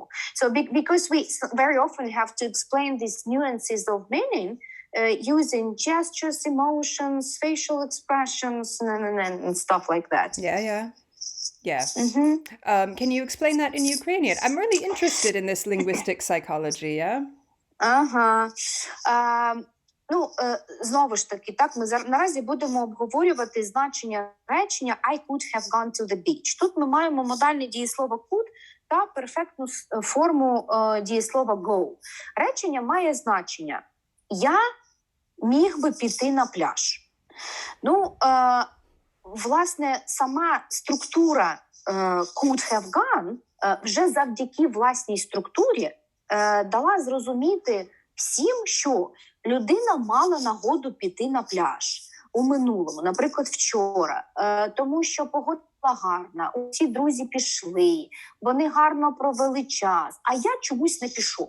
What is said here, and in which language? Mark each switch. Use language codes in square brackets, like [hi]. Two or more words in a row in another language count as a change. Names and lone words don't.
[en] So because we very often have to explain these nuances of meaning using gestures, emotions, facial expressions, and stuff like that. Yeah. Can you explain that in Ukrainian? I'm really interested in this linguistic psychology, yeah? [uk] Знову ж таки, так, ми наразі будемо обговорювати значення речення [en] I could have gone to the beach. [uk] Тут ми маємо модальне дієслово could та перфектну форму дієслова go. Речення має значення я міг би піти на пляж. Власне, сама структура [en] could have gone [uk] вже завдяки власній структурі дала зрозуміти всім, що людина мала нагоду піти на пляж у минулому, наприклад, вчора, тому що погода була гарна, усі друзі пішли, вони гарно провели час, а я чомусь не пішов.